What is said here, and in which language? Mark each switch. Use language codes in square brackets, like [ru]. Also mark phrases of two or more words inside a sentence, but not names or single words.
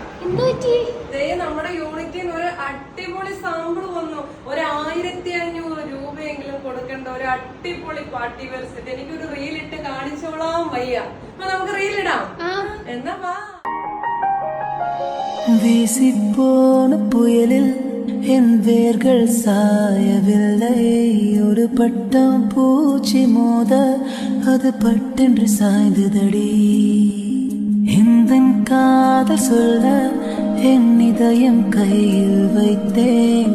[ml] നമ്മുടെ യൂണിറ്റിൽ ഒരു അടിപൊളി സാമ്പിൾ വന്നു. 1500 രൂപയെങ്കിലും കൊടുക്കേണ്ട ഒരു അടിപൊളി [en] party wear set. [ml] എനിക്കൊരു റീലിട്ട് കാണിച്ചോളാം വയ്യ. അപ്പൊ നമുക്ക് റീലിടാം. എന്നാ വാ. [ta] வீசிப்போன புயலில் என் வேர்கள் சாயவில்லை. ஒரு பட்டம் பூச்சி மோத அது பட்டென்று சாய்ந்ததடி. இந்த காதல் சொல்ல என் இதயம் கையில் வைத்தேன்.